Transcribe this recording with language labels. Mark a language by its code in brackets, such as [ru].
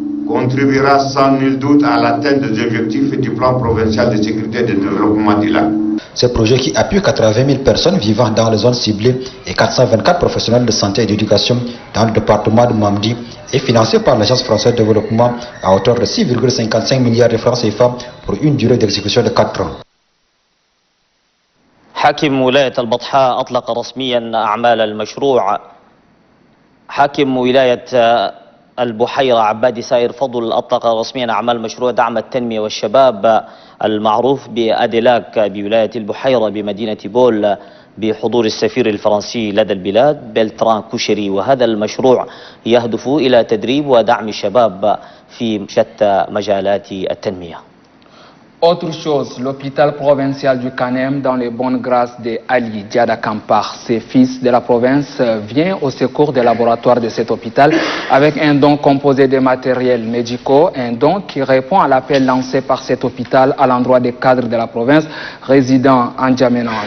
[fr] contribuera sans nul doute à l'atteinte des objectifs du plan provincial de sécurité et de développement du lac. Ce projet qui appuie 80 000 personnes vivant dans les zones ciblées et 424 professionnels de santé et d'éducation dans le département de Mamdi est financé par l'Agence française de développement à hauteur de 6,55 milliards de francs CFA pour une durée d'exécution de 4 ans. [ar] حاكم ولاية البطحاء أطلق رسميا أعمال المشروع. حاكم ولاية البحيرة عبادي سائر فضل أطلق رسميا أعمال مشروع دعم التنمية والشباب المعروف بأديلاك بولاية البحيرة بمدينة بول بحضور السفير الفرنسي لدى البلاد بلتران كوشري. وهذا المشروع يهدف إلى تدريب ودعم الشباب في شتى مجالات التنمية. [fr] Autre chose, l'hôpital provincial du Kanem, dans les bonnes grâces de Ali Diada Kampar, ses fils de la province, vient au secours des laboratoires de cet hôpital avec un don composé de matériels médicaux, un don qui répond à l'appel lancé par cet hôpital à l'endroit des cadres de la province résidant en Djamena.